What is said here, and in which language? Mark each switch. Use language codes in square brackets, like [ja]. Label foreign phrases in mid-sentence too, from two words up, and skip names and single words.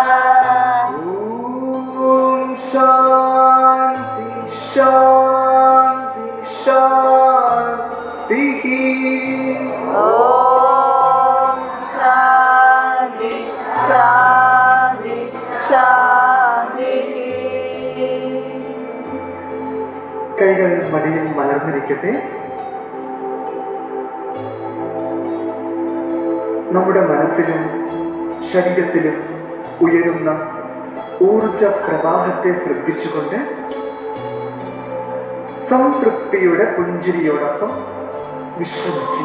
[sa] ॐ शान्ति शान्ति शान्तिः। ॐ शान्ति शान्ति शान्तिः। [ml] കൈകൾ മടിയിൽ മലർന്നിരിക്കട്ടെ. നമ്മുടെ മനസ്സിലും ശരീരത്തിലും ഉയരുന്ന ഊർജ പ്രവാഹത്തെ ശ്രദ്ധിച്ചുകൊണ്ട് സംതൃപ്തിയുടെ പുഞ്ചിരിയോടൊപ്പം വിശ്രമിക്കും.